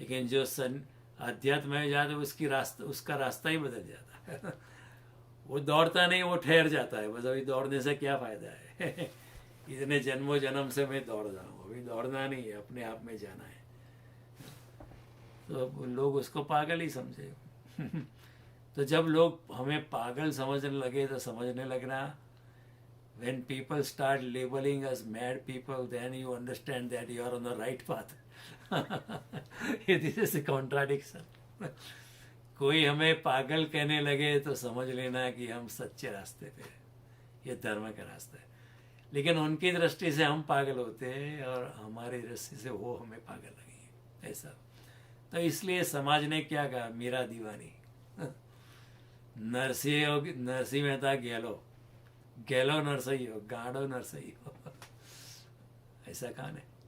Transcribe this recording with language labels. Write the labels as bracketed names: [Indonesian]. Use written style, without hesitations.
[Hindi] लेकिन जो अध्यात्म में जाता है उसका रास्ता ही बदल जाता है। वो दौड़ता नहीं, वो ठहर जाता है। बस अभी दौड़ने से क्या फायदा है। इतने जन्मों जन्म से मैं दौड़ रहा हूँ, अभी दौड़ना नहीं है, अपने आप में जाना है। तो लोग उसको पागल ही समझे। तो जब लोग हमें पागल समझने लगे तो समझने लगना, [English] when people start labeling us mad people, then you understand that you are on the right path. This is a contradiction. [Hindi] कोई हमें पागल कहने लगे तो समझ लेना कि हम सच्चे रास्ते पे हैं, ये धर्म का रास्ता है। लेकिन उनकी दृष्टि से हम पागल होते हैं और हमारी दृष्टि से वो हमें पागल लगेंगे, ऐसा। तो इसलिए समाज ने क्या कहा, मीरा दीवानी। नरसिंह मेहता गैलो नरसई हो, गाड़ो नरसई हो। ऐसा कहा है।